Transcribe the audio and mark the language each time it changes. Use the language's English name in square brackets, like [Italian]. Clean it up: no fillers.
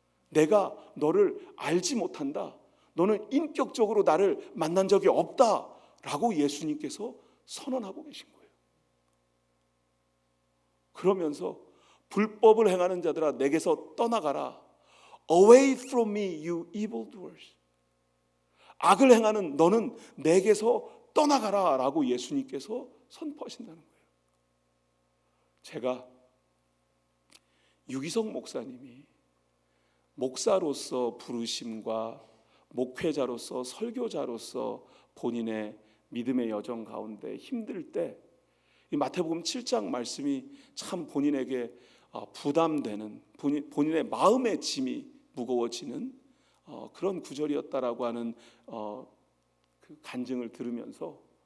[Korean] 내가 너를 알지 못한다. 너는 인격적으로 나를 만난 적이 없다라고 예수님께서 선언하고 계신 거예요. 그러면서 불법을 행하는 자들아 내게서 떠나가라. [English] Away from me, you evildoers. [Korean] 악을 행하는 너는 내게서 떠나가라 라고 예수님께서 선포하신다는 거예요. 제가 유기성 목사님이 목사로서 부르심과 목회자로서 설교자로서 본인의 믿음의 여정 가운데 힘들 때 이 마태복음 7장 말씀이 참 본인에게 부담되는, 본인의 마음의 짐이 무거워지는 그런 구절이었다라고 하는 그 간증을 들으면서